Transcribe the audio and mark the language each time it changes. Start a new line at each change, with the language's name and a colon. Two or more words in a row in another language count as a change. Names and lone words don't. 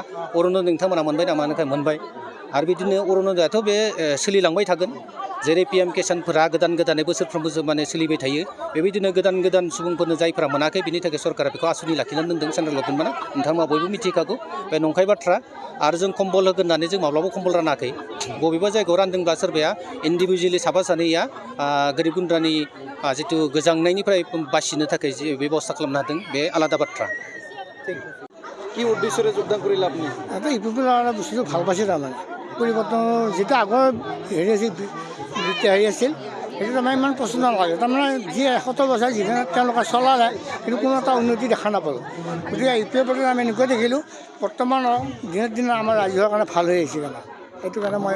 Bodo: अरुण'दय नोंथांमोना मोनबाय नामा होनखाय मोनबाय आरो बिदिनो अरुण'दयाथ' बे सोलिलांबाय थागोन जेरै PM किसानफोरा गोदानै बोसोरफ्रोमबो माने सोलिबाय थायो बेबायदिनो गोदान सुबुंफोरनो जायफोरा मोनाखै बिनि थाखाय सरकारा बेखौ आसुनि लाखिनानै दोनदों
English: central government
Bodo: नोंथांमोना बयबो मिथिखागौ बे नंखाय बाथ्रा आरो जों कम्बल होगोन होननानै जों माब्लाबा कम्बल रानाखै बबेबा जायगायाव रानदोंब्ला सोरबाया इन्डिभिजुवेलि साफा सानैया गोरिब गुन्द्रानि जिथु गोजांनायनिफ्राय बासिनो थाखाय जे बेबस्था खालामनो हादों बे आलादा बाथ्रा
Assamese: কি উদ্দেশ্যৰে যোগদান কৰিলে আপুনি ইপিপিএল বস্তুটো ভাল পাইছে তাৰমানে পৰিৱৰ্তন যিটো আগৰ হেৰি আছিল আছিল সেইটো তাৰমানে ইমান পচন্দ নালাগে তাৰমানে যি 70 বছৰ যিখিনি তেওঁলোকে চলালে কিন্তু কোনো এটা উন্নতি দেখা নাপালোঁ গতিকে UPPL আমি এনেকুৱা দেখিলোঁ বৰ্তমান দিনে আমাৰ ৰাজ্যৰ কাৰণে ভাল হৈ আহিছে কাৰণে সেইটো কাৰণে মই